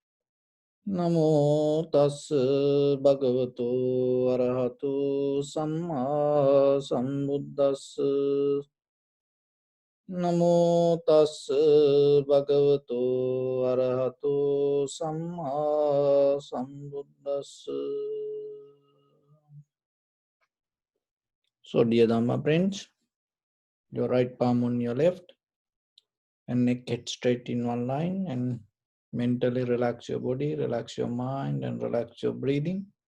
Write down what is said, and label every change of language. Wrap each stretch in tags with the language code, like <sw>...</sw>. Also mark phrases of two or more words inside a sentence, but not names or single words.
<pi>Namo tassa bhagavato arahato samma sambuddhassa. Namo tassa bhagavato arahato samma sambuddhassa.</pi> <en>So, dear Dhamma friends, your right palm on your left and neck head straight in one line, and mentally relax your body, relax your mind, and relax your breathing.</en>